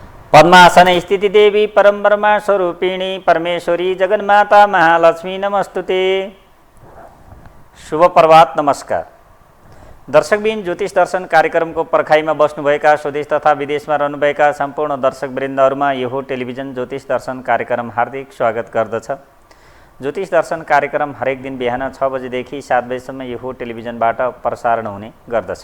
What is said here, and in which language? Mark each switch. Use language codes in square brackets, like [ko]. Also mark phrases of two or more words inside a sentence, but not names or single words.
[sa] पद्मासन स्थिति देवी परम ब्रह्मा स्वरूपिणी परमेश्वरी जगन्माता महालक्ष्मी नमस्तुते। [ne] शुभ प्रभात, नमस्कार। दर्शकबिन, ज्योतिष दर्शन कार्यक्रमको पर्खाइमा बस्नुभएका स्वदेश तथा विदेशमा रहनुभएका सम्पूर्ण दर्शकवृन्दहरूमा यो टेलिभिजन ज्योतिष दर्शन कार्यक्रम हार्दिक स्वागत गर्दछ। ज्योतिष दर्शन कार्यक्रम हरेक दिन बिहान 6 बजेदेखि 7 बजेसम्म यो टेलिभिजनबाट प्रसारण हुने गर्दछ।